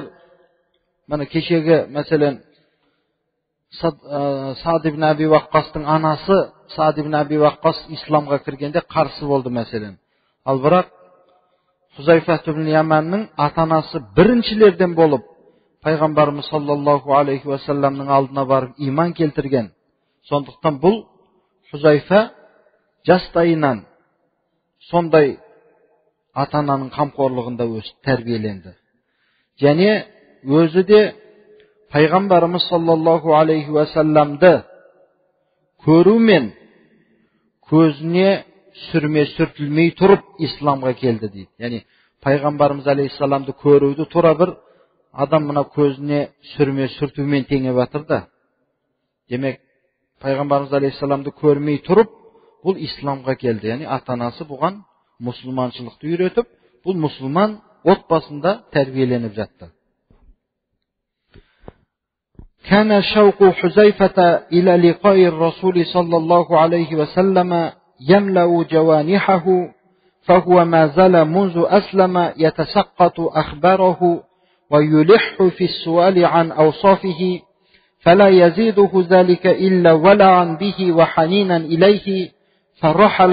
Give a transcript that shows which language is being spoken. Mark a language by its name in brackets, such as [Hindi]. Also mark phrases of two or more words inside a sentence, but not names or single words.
[Kazakh] Міне кешегі мәселен Саад ибн Аби Ваққастың анасы Саад ибн Аби Ваққас исламға кіргенде қарсы болды мәселен. Ал бірақ Huzayfa ibn Yamanның ата-анасы birinchilerden болып, Пайғамбарымыз [Arabic] صلى الله عليه وسلمның [Kazakh] алдына барып иман келтірген. Сондықтан бұл Huzayfa жастайынан сондай ата-ананың қамқорлығында өсіп тәрбиеленді. Және өзі де Пайғамбарымыз [Arabic] صلى الله عليه وسلمды [Kazakh] көрумен көзіне сүртілмей тұрып исламға келді дейді. Яғни Пайғамбарымыз алейхиссаламды көруді тура бір адам мына көзіне сүртумен теңеп жатыр да. Демек Пайғамбарымыз алейхиссаламды көрмей тұрып бұл исламға келді. Яғни ата-анасы бұған мұсылманшылықты үйретіп, бұл мұсылман отбасында тәрбиеленіп жатты. [Arabic] كان شوق حذيفة إلى لقاء الرسول صلى الله عليه وسلم يملأ جوانحه فهو ما زال منذ أسلم يتسقط أخباره ويلح في السؤال عن أوصافه فلا يزيده ذلك إلا ولعا به وحنينا إليه فرحل